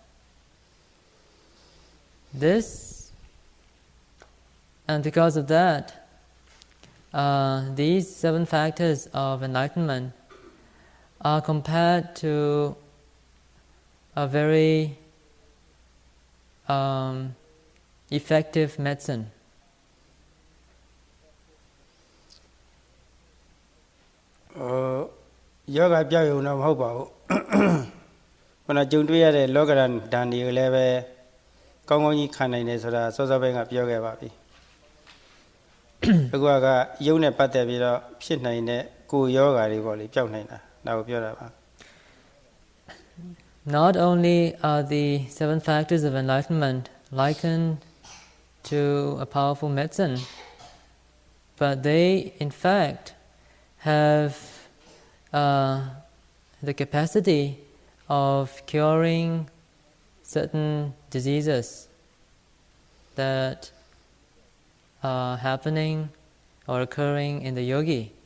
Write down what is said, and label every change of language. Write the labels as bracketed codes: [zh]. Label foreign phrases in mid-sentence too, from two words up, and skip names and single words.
[en] And because of that, these 7 factors of enlightenment are compared to a very effective medicine. [my] ယောဂပြောက်ရုံတော့မဟုတ်ပါဘူးခုနကြုံတွေ့ရတဲ့လောကဓာတ်ဓာန်တွေလည်းပဲကောင်းကောင်းကြီးခံနိုင်တယ်ဆိုတာစောစောပိုင်းကပြောခဲ့ပါပြီအခုကယုံနဲ့ပတ်သက်ပြီးတော့ဖြစ်နိုင်တဲ့ကိုယ်ယောဂါတွေပေါ့လေပြောက်နိုင်တာဒါကိုပြောတာပါ [en] Not only are the 7 factors of enlightenment likened to a powerful medicine, but they in fact have the capacity of curing certain diseases that are happening or occurring in the yogi.